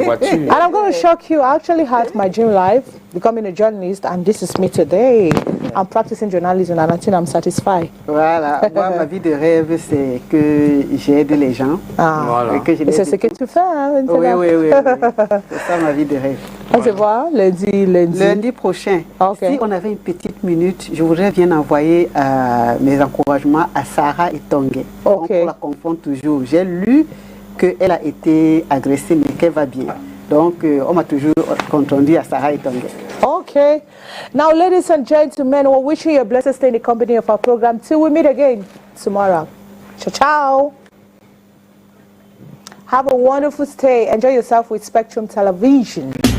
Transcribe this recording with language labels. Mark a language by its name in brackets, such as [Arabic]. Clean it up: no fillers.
[English] And I'm going to shock you. I actually had my dream life, becoming a journalist, and this is me today. I'm practicing journalism, and I think I'm satisfied. [French] Voilà. Moi, ma vie de rêve, c'est que j'aide les gens. Voilà. Et c'est ce que tu fais, hein, oui. C'est ça ma vie de rêve. On se voit lundi prochain. Okay. Si on avait une petite minute, je voudrais bien envoyer mes encouragements à Sarah Itonge. Okay. On la confond toujours. J'ai lu qu'elle a été agressée, mais qu'elle va bien. Donc, on m'a toujours confondu à Sarah Itonge. Okay. [English] Now, ladies and gentlemen, we're wishing you a blessed stay in the company of our program. Till we meet again tomorrow. Ciao, ciao. Have a wonderful stay. Enjoy yourself with Spectrum Television.